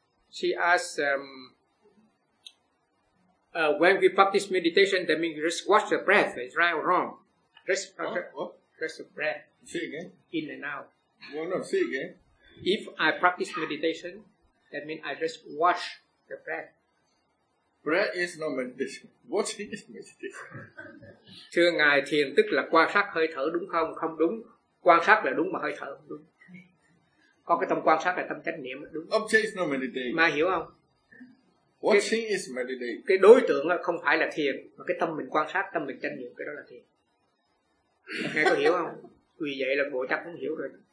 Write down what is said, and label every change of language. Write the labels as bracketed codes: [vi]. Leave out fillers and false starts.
[en] She asked, when we practice meditation, that means just watch the breath, is right or wrong? Just the breath. See again. In and out. Well, no, see again. If I practice meditation, that means I just watch the breath. Breath is not meditation. Watching is meditation. [vi] Thưa ngài, thiền tức là quan sát hơi thở đúng không? Không đúng. Quan sát là đúng mà hơi thở không đúng. Có cái tâm quan sát là tâm chánh niệm đúng. [en] Object is not meditation. [vi] Mà hiểu không? [en] Watching is meditation. [vi] Cái đối tượng không phải là thiền mà cái tâm mình quan sát, tâm mình chánh niệm cái đó là thiền. Nghe có hiểu không? Vì vậy là bộ chắc cũng hiểu rồi.